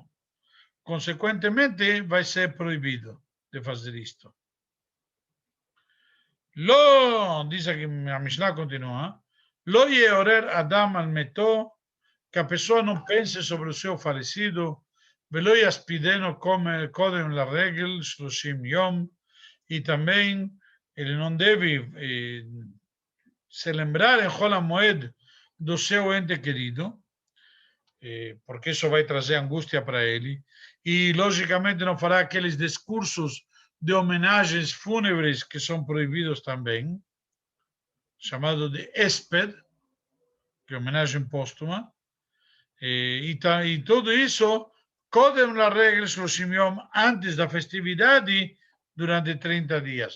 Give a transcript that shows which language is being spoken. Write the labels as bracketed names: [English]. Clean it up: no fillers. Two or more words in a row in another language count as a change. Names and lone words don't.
[Portuguese] Consequentemente, vai ser proibido de fazer isto. Diz aqui, a Mishnah continua, [Hebrew] לא יעורר אדם על מתו, [Portuguese] que a pessoa não pense sobre o seu falecido, Velo [Hebrew] yaspideno como קודם לרגל, שלושים יום, [Portuguese] e também ele não deve se lembrar em Hol HaMoed do seu ente querido, porque isso vai trazer angústia para ele, e logicamente não fará aqueles discursos de homenagens fúnebres que são proibidos também, chamado de Esped, que é homenagem póstuma, e tudo isso, [Hebrew] קודם לרגל שלושים יום, [Portuguese] antes da festividade, durante 30 dias.